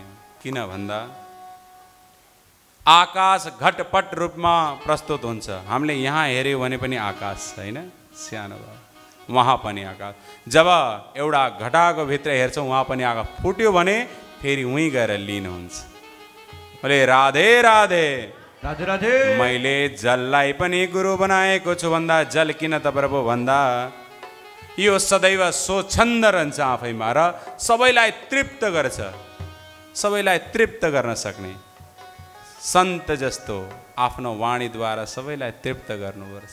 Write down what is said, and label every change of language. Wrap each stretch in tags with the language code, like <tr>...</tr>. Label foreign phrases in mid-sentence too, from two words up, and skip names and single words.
<ne>किन भन्दा आकाश घटपट रूपमा प्रस्तुत हुन्छ। हामीले यहाँ हेऱ्यौँ भने पनि आकाश होइन, सानो भयो, वहाँ पनि आकाश। जब एउटा घटाको भित्र हेर्छौँ वहाँ पनि आकाश, फुट्यो भने फेरि उहीँ गएर लिनुहुन्छ। बोले राधे राधे। राधे राधे। मैले जललाई पनि गुरु बनाएको छु भन्दा जल किन त प्रभु भन्दा यो सदैव स्वच्छन्द रहन्छ आफैमा र सबैलाई तृप्त गर्छ। सबैलाई तृप्त गर्न सक्ने सन्त जस्तो आफ्नो वाणीद्वारा सबैलाई तृप्त गर्नुपर्छ।</ne>